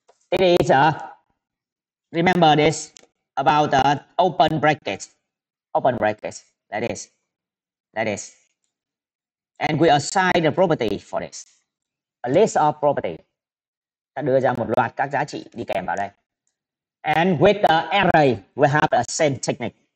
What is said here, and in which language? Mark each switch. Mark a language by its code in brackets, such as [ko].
[en] It is remember this about the open brackets, like this, and we assign the property for this, a list of property. [vi] Ta đưa ra một loạt các giá trị đi kèm vào đây. [en] And with the array, we have a same technique.